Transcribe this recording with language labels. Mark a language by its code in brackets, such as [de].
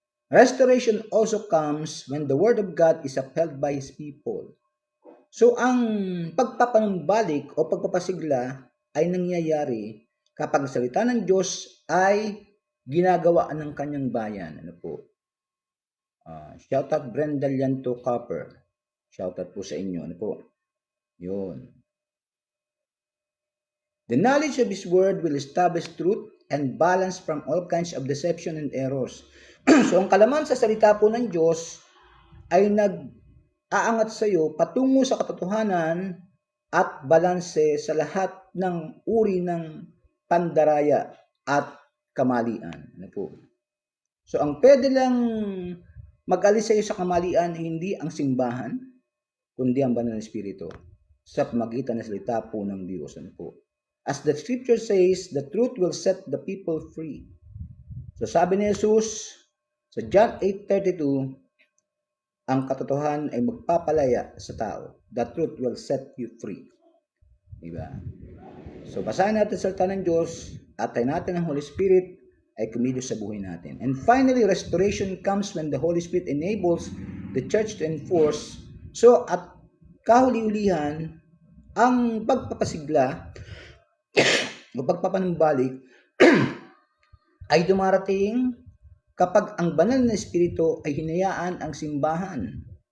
[en] Restoration also comes when the Word of God is upheld by His people. [tl] So, ang pagpapanumbalik o pagpapasigla ay nangyayari kapag salita ng Diyos ay ginagawaan ng kanyang bayan. Ano po? Shout out Brenda Llanto Copper. Shout out po sa inyo. Ano po? Yun. [en] The knowledge of His Word will establish truth and balance from all kinds of deception and errors. [tl] So, ang kalaman sa salita po ng Diyos ay nag-aangat sa iyo patungo sa katotohanan at balanse sa lahat ng uri ng pandaraya at kamalian. Ano po? So, ang pwede lang mag-alis sa iyo sa kamalian hindi ang simbahan, kundi ang banal na espiritu sa pamagitan ng salita po ng Diyos. Ano po? [en] As the scripture says, the truth will set the people free. [tl] So sabi ni Jesus sa John 8:32, ang katotohanan ay magpapalaya sa tao. [en] The truth will set you free. [tl] Diba? So basahin natin sa salita ng Diyos at tayo natin ang Holy Spirit ay kumilos sa buhay natin. [en] And finally, restoration comes when the Holy Spirit enables the church to enforce. [tl] So at kahuli-ulihan, ang pagpapasigla o pagpapanumbalik ay dumarating kapag ang banal na espiritu ay hinayaan ang simbahan.